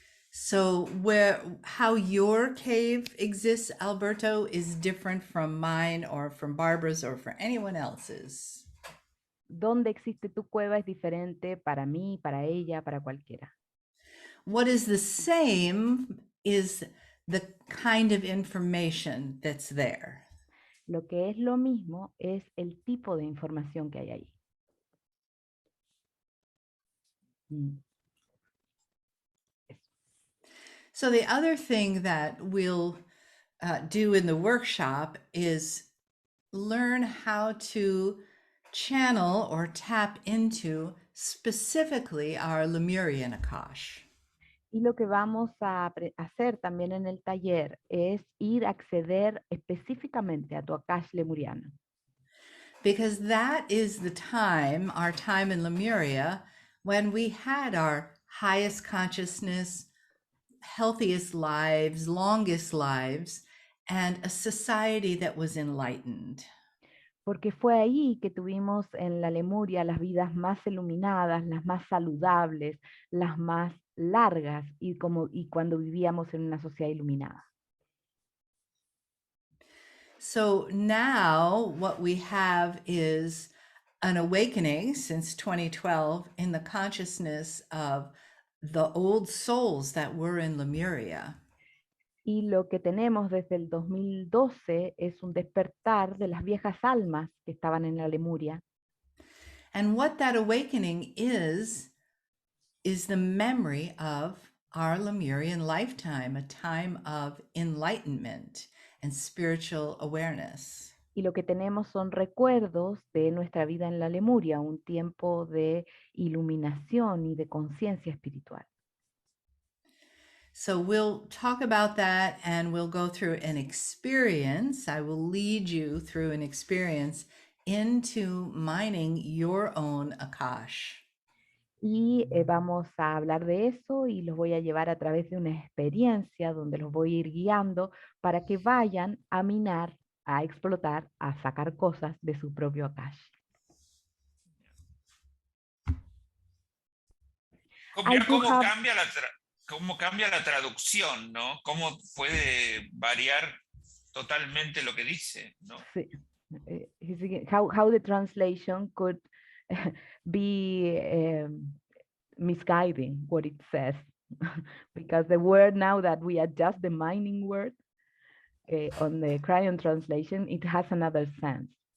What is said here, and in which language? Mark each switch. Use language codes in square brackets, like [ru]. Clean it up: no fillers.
[en] So how your cave exists, Alberto, is different from mine or from Barbara's or for anyone else's. [es] Donde existe tu cueva es diferente para mí, para ella, para cualquiera. [en] What is the same is the kind of information that's there. [es] Lo que es lo mismo es el tipo de información que hay ahí. [en] So the other thing that we'll do in the workshop is learn how to channel or tap into specifically our Lemurian Akash. [es] Y lo que vamos a hacer también en el taller es ir a acceder específicamente a tu Akash Lemuriano. [en] Because that is the time, our time in Lemuria, when we had our highest consciousness, healthiest lives, longest lives, and a society that was enlightened. [es] Porque fue ahí que tuvimos en la Lemuria las vidas más iluminadas, las más saludables, las más largas, y cuando vivíamos en una sociedad iluminada. [en] So now what we have is an awakening since 2012 in the consciousness of the old souls that were in Lemuria. [es] Y lo que tenemos desde el 2012 es un despertar de las viejas almas que estaban en la Lemuria. [en] And what that awakening is the memory of our Lemurian lifetime, a time of enlightenment and spiritual awareness. [es] Y lo que tenemos son recuerdos de nuestra vida en la Lemuria, un tiempo de iluminación y de conciencia espiritual. [en] So we'll talk about that and we'll go through an experience. I will lead you through an experience into mining your own Akash. [es] Y vamos a hablar de eso y los voy a llevar a través de una experiencia donde los voy a ir guiando para que vayan a minar, a explotar, a sacar cosas de su propio Akash. [en] I do [es] ¿Cómo [en] have- [es] cambia la traducción, ¿no? ¿Cómo puede variar totalmente lo que dice, ¿no? Sí. [en] How the translation could be misguiding what it says. Because the word, now that we adjust the mining word on the Crayon translation, it has another sense.